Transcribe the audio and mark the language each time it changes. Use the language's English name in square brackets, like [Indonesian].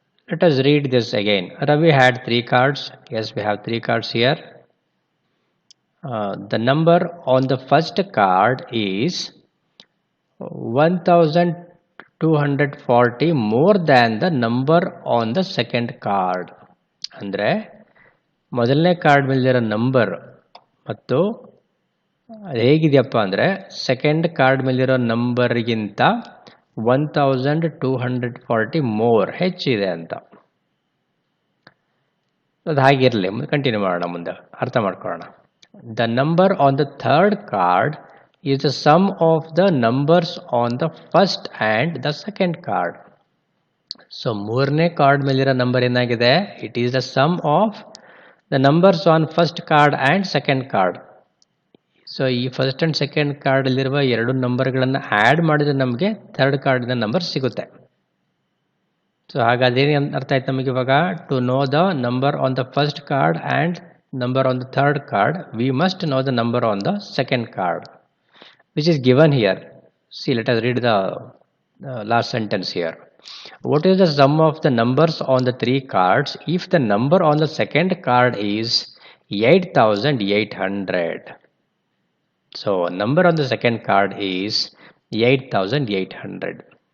[English] Let us read this again. Ravi had 3 cards. Yes, we have 3 cards here. The number on the first card is 1240 more than the number on the second card. [Kannada] Andre ಮೊದಲನೇ card ಮೇಲಿರೋ number ಮತ್ತು ಅದು ಹೇಗಿದೆಯಪ್ಪ ಅಂದರೆ second card ಮೇಲಿರೋ ನಂಬರ್ಗಿಂತ 1240 more ಹೆಚ್ಚಿದೆ ಅಂತ. ಅದು ಹಾಗಿರಲಿ, continue ಮಾಡೋಣ, ಮುಂದೆ ಅರ್ಥ ಮಾಡ್ಕೊಳ್ಳೋಣ. [English] The number on the third card is the sum of the numbers on the first and the second card. [Kannada] So ಮೂರನೇ ಕಾರ್ಡ್ ಮೇಲಿರೋ ನಂಬರ್ ಏನಾಗಿದೆ? [English] It is the sum of the numbers on first card and second card. [Kannada] So ಈ first and second ಕಾರ್ಡಲ್ಲಿರುವ ಎರಡು ನಂಬರ್ಗಳನ್ನು add ಮಾಡಿದ್ರೆ ನಮಗೆ third ಕಾರ್ಡಿನ number ಸಿಗುತ್ತೆ. So ಹಾಗಾದೇನು ಅರ್ಥ ಆಯ್ತು ನಮಗೆ ಇವಾಗ? [English] To know the number on the first card and number on the third card, we must know the number on the second card, which is given here. See, let us read the last sentence here. What is the sum of the numbers on the 3 cards if the number on the second card is 8,800? So number on the second card is 8,800.